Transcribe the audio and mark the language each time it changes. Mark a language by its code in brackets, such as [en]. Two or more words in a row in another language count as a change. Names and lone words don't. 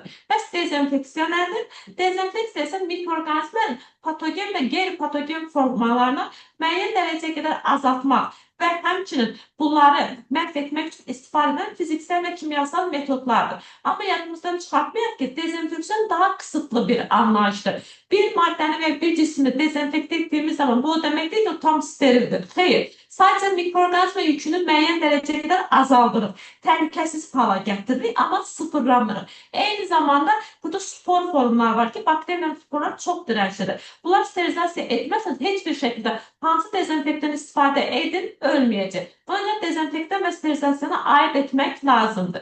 [az] Bəs dezinfeksiya nədir? Dezinfeksiya isə mikroorganizmanın patogen və qeyri-patogen formalarını müəyyən dərəcəyə qədər azaltmaq və həmçinin bunları məhv etmək üçün istifadə edilen fiziksel və kimyasal metodlardır. Amma yadımızdan çıxartmayaq ki, dezinfeksiyon [tr] daha kısıtlı bir anlayışdır. [az] Bir maddəni və bir cismi [tr] dezenfekte ettiğimiz zaman bu demek değil ki o tam sterildir. Hayır. [az] Sadece mikroorganizma yükünü müəyyən dərəcəyə qədər azaldırır. Təhlükəsiz hala gətiririk, amma sıfırlamırıq. Eyni zamanda burada spor formlar var ki, bakteriya sporlar çox dirənclidir. Bunlar sterilizasiya etməsəniz heç bir şəkildə hansı dezenfektan istifadə edin, ölməyəcək. Buna görə dezenfektan və sterilizasiyona aid etmək lazımdır.